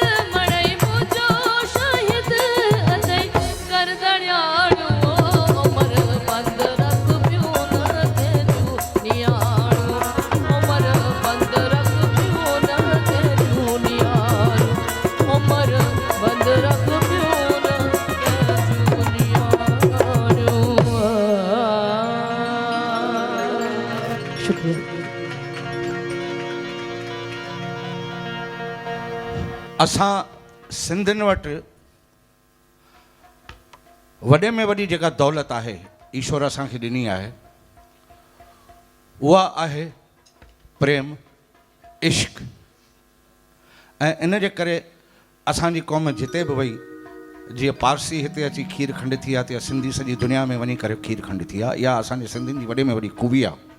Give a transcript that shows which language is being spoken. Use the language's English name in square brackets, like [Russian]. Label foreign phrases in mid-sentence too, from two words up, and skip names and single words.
[Sindhi] अथई गर्दनियाड़ो उमर बंद रख पियो न के जूनियाड़ो उमर बंद रख पियो न के जूनियाड़ो उमर बंद रख पियो न के जूनियाड़ो शुक्रिया असां सिंधियुनि वटि वॾे में वॾी जेका दौलत आहे ईश्वर असांखे ॾिनी आहे उहा आहे प्रेम इश्क ऐं इन जे करे असांजी क़ौम जिते बि वई जीअं पारसी हिते अची खीर खंड थी आहे तीअं सिंधी सॼी दुनिया में वञी करे खीर खंड थी आहे इहा असांजे सिंधियुनि जी वॾे में वॾी ख़ूबी आहे